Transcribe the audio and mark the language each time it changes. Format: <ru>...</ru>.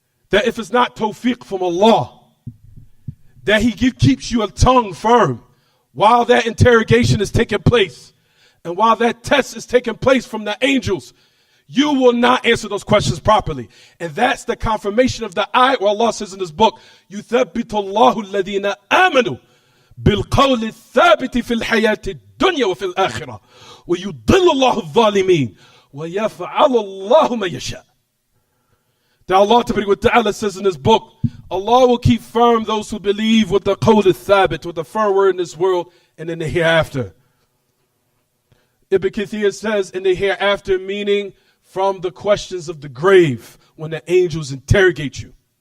<en>That if it's not tawfiq from Allah, that He keeps your tongue firm while that interrogation is taking place and while that test is taking place from the angels. You will not answer those questions properly. And that's the confirmation of the ayat where Allah says in this book,</en> <ar>يُثَبِّتُ اللَّهُ الَّذِينَ آمَنُوا بِالْقَوْلِ الثَّابِتِ فِي الْحَيَاةِ الدُّنْيَا وَفِي الْآخِرَةِ وَيُضِلُّ اللَّهُ الظَّالِمِينَ وَيَفْعَلُ اللَّهُ مَا يَشَاءُ.</ar> <en>That Allah Ta'ala says in this book, Allah will keep firm those who believe with the qawl al-thabit, with the firm word in this world and in the hereafter. Ibn Kathir says in the hereafter, meaning from the questions of the grave when the angels interrogate you.</en>